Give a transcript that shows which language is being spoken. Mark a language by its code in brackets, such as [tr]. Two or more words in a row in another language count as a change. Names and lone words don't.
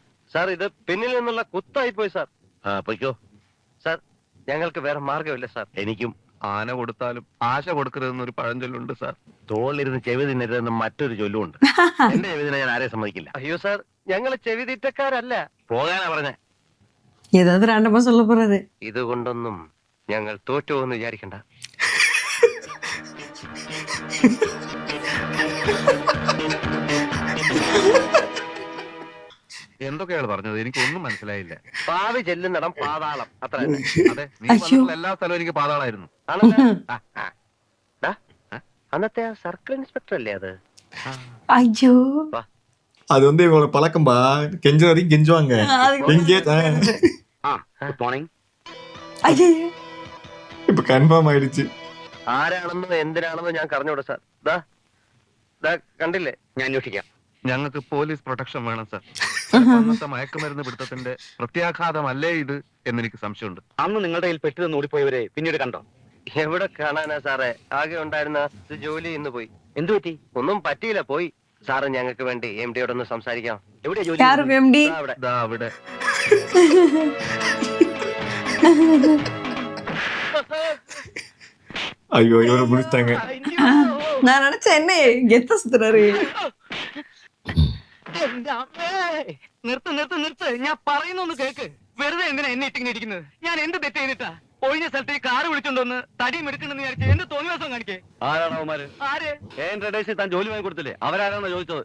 [ml] സാർ, ഇത് പിന്നിൽ നിന്നുള്ള കുത്തായി പോയി സാർ. പൊയ്ക്കോ. സാർ, ഞങ്ങൾക്ക് വേറെ മാർഗമില്ല സാർ. എനിക്കും. ആന കൊടുത്താലും ആശ കൊടുക്കരുതെന്നൊരു പഴഞ്ചൊല്ലുണ്ട് സാർ. തോളിലിരുന്ന് ചെവി തിന്നരുതെന്ന് മറ്റൊരു ചൊല്ലുമുണ്ട്. എന്റെ ചെവി തിന്നെ ഞാൻ ആരെയും സമ്മതിക്കില്ല. അയ്യോ സാർ, ഞങ്ങൾ ചെവി തീറ്റക്കാരല്ല. പോകാനാ പറഞ്ഞേ. [ta] ஏதாவது ரேண்டமா சொல்ல போறாரு. [ml] ഇതുകൊണ്ടൊന്നും ഞങ്ങൾ തോറ്റുവെന്ന് വിചാരിക്കണ്ട. എന്തൊക്കെയാണ് പറഞ്ഞത്? എനിക്കൊന്നും മനസ്സിലായില്ല. പാവി ചെല്ലുന്നിടം പാതാളം, അത്ര തന്നെ. അതെ, നീ വന്നിട്ടുള്ള എല്ലാ സ്ഥലവും എനിക്ക് പാതാളായിരുന്നു. ആണല്ലോ. ദാ, അന്നത്തെ ആ സർക്കിൾ ഇൻസ്പെക്ടർ അല്ലേ അത്? [ta] ஐயோ, அது வந்து இவங்களோட பழக்கம்பா. கெஞ்ச வரைக்கும் கெஞ்சுவாங்க. எங்கே [en] good morning. [ta] ஐயோ, இப்ப கன்ஃபார்ம் ஆயிடுச்சு. [ml] ആരാണെന്നോ എന്തിനാണെന്നോ ഞാൻ കറഞ്ഞോട്ടെ സാർ. ദാ കണ്ടില്ലേ? ഞാൻ അന്വേഷിക്കാം. ഞങ്ങൾക്ക് [en] police protection [ml] വേണം സാർ. അന്നത്തെ മയക്കുമരുന്ന് പിടുത്തത്തിന്റെ പ്രത്യാഘാതമല്ലേ ഇത് എന്നെനിക്ക് സംശയമുണ്ട്. അന്ന് നിങ്ങളുടെ കയ്യിൽ പെട്ടിരുന്ന് ഓടിപ്പോയവരെ പിന്നീട് കണ്ടോ? എവിടെ കാണാനാ സാറേ? ആകെ ഉണ്ടായിരുന്ന ജോലി ഇന്ന് പോയി. എന്തു പറ്റി? ഒന്നും പറ്റിയില്ല, പോയി. സാറ് ഞങ്ങൾക്ക് വേണ്ടി എം ഡിയോടൊന്ന് സംസാരിക്കാം. എവിടെയാ ജോലി? [ta] யாரும் எம்டி? [ml] ദാ അവിടെ. ദാ അവിടെ. [ta] ஐயோ, இவரை முடிச்சிட்டாங்க. நான் நினைச்சேன் என்ன கெத்த சுத்துறாரு. [ml] നിർത്ത് ഞാൻ പറയുന്നൊന്ന് കേക്ക്. വെറുതെ എന്തിനാ എന്നെ ഇട്ടിങ്ങനെ ഇരിക്കുന്നത്? ഞാൻ എന്ത് തെറ്റ് ചെയ്തിട്ടാ? ഒഴിഞ്ഞ സ്ഥലത്ത് ഈ കാറ് വിളിച്ചോണ്ടൊന്ന് തടിയും എടുക്കണെന്ന് വിചാരിച്ചു എന്ത് തോന്നിവാസം കാണിക്കേ? ആരാണ് അവന്മാര്? ആര്? എൻ ട്രേഡേഴ്സിൽ താൻ ജോലി വാങ്ങി കൊടുത്തില്ലേ? അവരാരാണോ ചോദിച്ചത്?